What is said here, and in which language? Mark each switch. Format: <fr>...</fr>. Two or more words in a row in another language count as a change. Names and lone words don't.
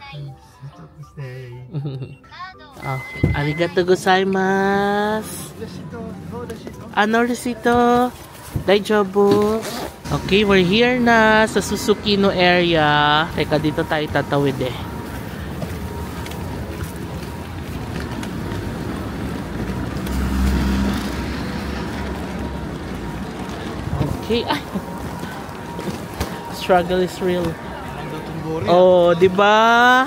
<ja>おお、ありがとうございます. あの、レシート？大丈夫.</ja> <en>Okay, we're here</en> <tl>na sa</tl> <en>Susukino area.</en> <tl>Teka, dito tayo tatawid eh. Okay, ay.</tl> <en>Struggle is real. Oh, 'di ba?</en>